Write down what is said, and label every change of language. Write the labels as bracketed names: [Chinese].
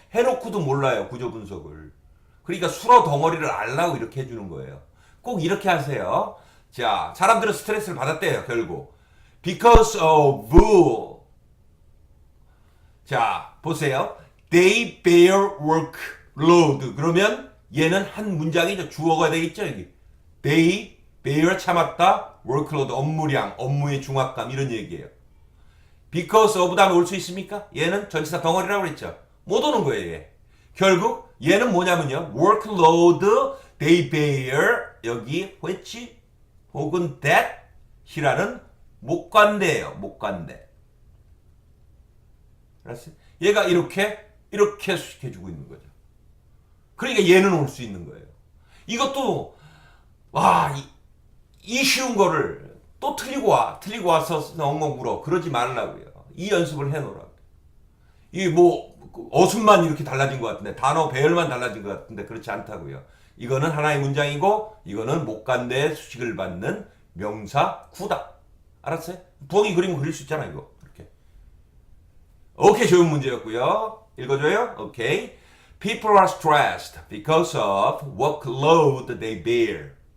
[Korean] 해놓고도 몰라요, 구조 분석을. 그러니까 수로 덩어리를 알라고 이렇게 해주는 거예요. 꼭 이렇게 하세요. 자, 사람들은 스트레스를 받았대요, 결국. [English] Because of [Korean] 자, 보세요. [English] They bear workload. [Korean] 그러면 얘는 한 문장이죠. 주어가 되겠죠, 여기. [English] They bear [Korean] 참았다. workload 업무량, 업무의 중압감 이런 얘기예요. [English] Because of [Korean] 다음에 올 수 있습니까? 얘는 전치사 덩어리라고 그랬죠. 못 오는 거예요, 얘. 결국 얘는 뭐냐면요. [English] workload they bear [Korean] 여기 which 혹은 that이라는 목관대예요. 목관대. 알았어요? 얘가 이렇게 수식해주고 있는 거죠. 그러니까 얘는 올 수 있는 거예요. 이것도 이 쉬운 거를 또 틀리고 와서 엉엉 물어. 그러지 말라고요. 이 연습을 해놓으라고. 이 뭐 어순만 이렇게 달라진 것 같은데 단어 배열만 달라진 것 같은데 그렇지 않다고요. 이거는 하나의 문장이고 이거는 목간대의 수식을 받는 명사 구다. 알았어요? 부엉이 그림 그릴 수 있잖아 이거. 이렇게. 오케이, 좋은 문제였고요. 읽어줘요. 오케이. [English] People are stressed because of workload they bear.